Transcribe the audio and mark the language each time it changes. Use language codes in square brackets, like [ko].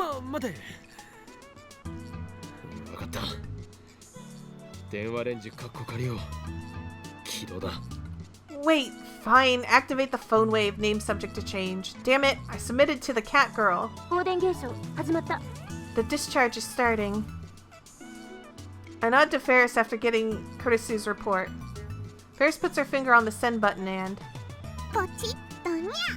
[ja] 待て。分かった。電話レンジカッコ仮を起動だ。 [en] Wait, fine. Activate the phone wave. Name subject to change. Damn it, I submitted to the cat girl. [ja] 放電現象始まった。 [en] The discharge is starting. I nod to Ferris after getting Kurisu's report. Ferris puts her finger on the send button and... [ja] ポチッとにゃ。